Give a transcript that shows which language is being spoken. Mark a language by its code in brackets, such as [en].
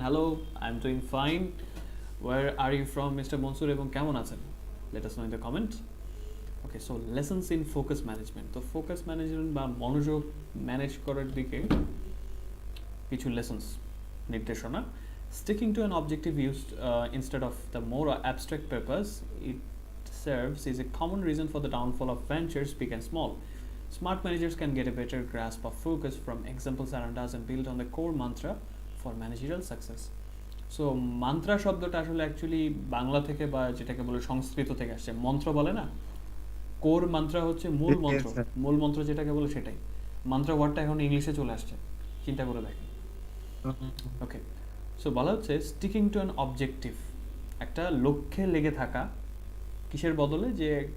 [en] Hello, I am doing fine. Where are you from mister Mansur, [bn] এবং কেমন আছেন? [en] Let us know in the comment. Okay, so lessons in focus management. [bn] তো focus management বা মনোযোগ manage করার দিকে কিছু লেসন্স, নির্দেশনা। [en] Sticking to an objective used instead of the more abstract purpose it serves is a common reason for the downfall of ventures, big and small. Smart managers can get a better grasp of focus from examples around us and build on the core mantra for managerial success. [bn] So mantra শব্দটা আসলে actually Bangla থেকে বা যেটাকে বলে সংস্কৃত থেকে আসছে। মন্ত্র বলে না, কোর মান্ত্রা হচ্ছে মূল মন্ত্র, মূল মন্ত্র যেটাকে বলে সেটাই। মান্ত্রা ওয়ার্ডটা এখন ইংলিশে চলে আসছে, চিন্তা করে দেখেন। ওকে, সো বলা হচ্ছে [en] sticking to an objective, [bn] একটা লক্ষ্যে লেগে থাকা, কিসের বদলে? যে